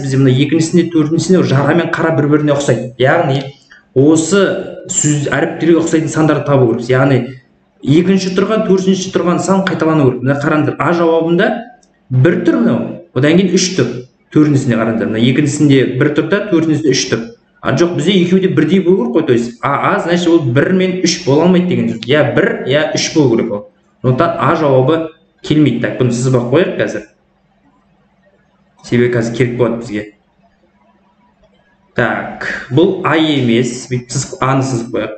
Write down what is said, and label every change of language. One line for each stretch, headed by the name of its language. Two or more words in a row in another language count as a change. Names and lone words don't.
Kazakh: Бізде мына екіншісінде, төртіншісінде жара мен қара бір-біріне ұқсайды. Яғни, осы сөз әріптерге ұқсайтын сандарды табу керек. Яғни, екінші тұрған, төртінші тұрған сан қайталану керек. Мына қараңыздар, А жауабында бір тұр мынау, одан кейін үш тұр. Төртіншісіне қараңыздар. Мына екіншісінде бір тұр да, төртіншісінде үш тұр. Жоқ, бізде екеуі де бірдей болу керек қой,
Russian: то есть А, значит,
Kazakh: ол 1 мен 3 бола алмайды деген сөз. Я 1, я 3 болу керек ол. Сондықтан А жауабы келмейді. Так, бұны сызбақ қояйық қазір. Себебі қазір керек болады бізге. Так, бұл А емес, Аны сызып қояйық.